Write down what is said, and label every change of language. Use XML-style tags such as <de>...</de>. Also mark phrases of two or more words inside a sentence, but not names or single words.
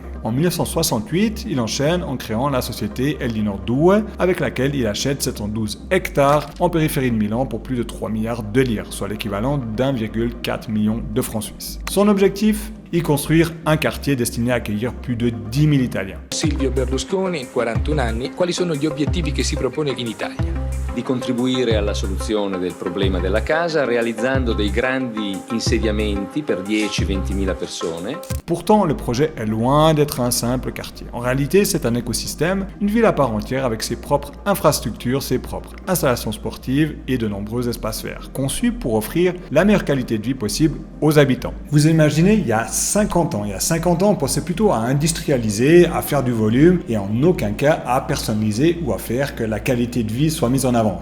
<fr>En 1968, il enchaîne en créant la société LD Nord 2, avec laquelle il achète 712 hectares en périphérie de Milan pour plus de 3 milliards de lire, soit l'équivalent d'1,4 million de francs suisses. Son objectif ? Y construire un quartier destiné à accueillir plus de 10 000 Italiens.</fr> <it>Silvio Berlusconi, 41 anni, quali sono gli obiettivi che si propone in Italia? Di contribuire alla soluzione del problema della casa realizzando dei grandi insediamenti per 10-20.000 persone.</it> <fr>Pourtant, le projet est loin d'être un simple quartier. En réalité, c'est un écosystème, une ville à part entière avec ses propres infrastructures, ses propres installations sportives et de nombreux espaces verts, conçus pour offrir la meilleure qualité de vie possible aux habitants. Vous imaginez, il y a 50 ans, on pensait plutôt à industrialiser, à faire du volume et en aucun cas à personnaliser ou à faire que la qualité de vie soit mise en avant.</fr>